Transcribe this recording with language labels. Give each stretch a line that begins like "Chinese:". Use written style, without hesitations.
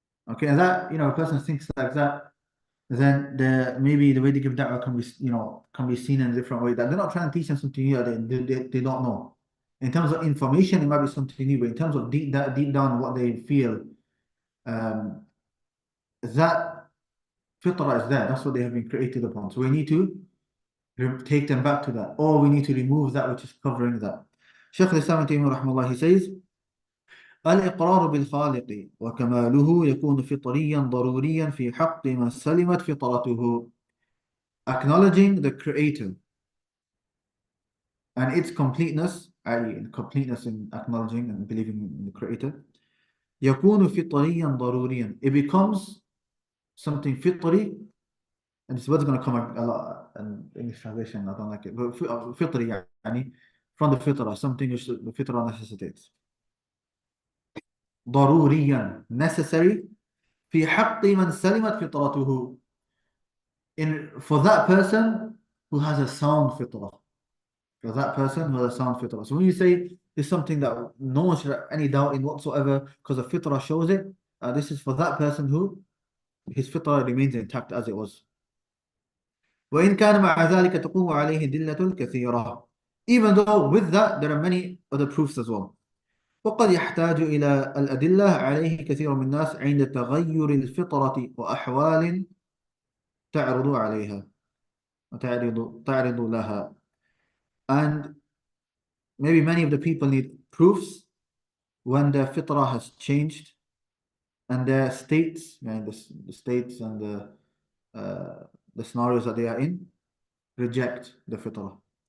English: Okay, and that, a person thinks like that, then maybe the way they give da'wah can be seen in a different way. That they're not trying to teach them something new that they don't know. In terms of information, it might be something new, but in terms of deep down what they feel, that fitrah is there. That's what they have been created upon. So we need to take them back to that, or we need to remove that which is covering that. Shaykh al-Islam Ibn Taymiyyah rahimahullah, he says,
Arabic: الإقرار بالخالق وكماله يكون فطريا ضروريا في حق من سلمت فطرته.
English: Acknowledging the Creator and its completeness, i.e. completeness in acknowledging and believing in the Creator,
Arabic: يكون فطريا ضروريا.
English: It becomes something fitri, and this word's going to come a lot in English translation, I don't like it, but fitri, يعني, from the fitrah, something which the fitrah necessitates.
Arabic: ضروريا,
English: necessary,
Arabic: في حق من سلمت فطرته,
English: for that person who has a sound fitrah, For that person who has a sound fitrah. So when you say it's something that no one should have any doubt in whatsoever because the fitrah shows it, this is for that person who his fitrah remains intact as it was.
Arabic: وإن كان مع ذلك تقوم عليه دلة كثيرة.
English: Even though with that there are many other proofs as well.
Arabic: وقد يحتاج إلى الأدلة عليه كثير من الناس عند تغير الفطرة وأحوال تعرض عليها تعرض لها.
English: And maybe many of the people need proofs when their fitrah has changed and their states, the states and the scenarios that they are in, reject the fitrah.